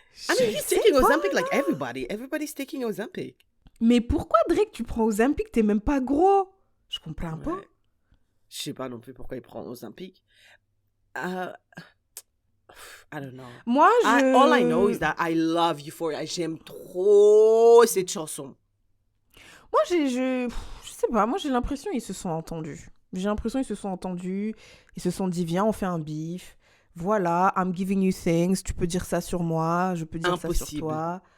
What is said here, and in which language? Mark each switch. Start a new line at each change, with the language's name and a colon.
English: I mean, he's taking Ozempic like everybody. Everybody's taking Ozempic.
French: Mais pourquoi Drake, tu prends Ozempic, t'es même pas gros? Je comprends pas. Je sais pas non plus pourquoi il prend Ozempic.
English: I don't know.
French: Moi,
English: all I know is that I love Euphoria.
French: J'aime trop cette chanson. Moi, je sais pas. Moi, j'ai l'impression qu'ils se sont entendus. Ils se sont dit, viens, on fait un beef. Voilà,
English: I'm giving you things.
French: Tu peux dire ça sur moi, je peux dire ça sur toi.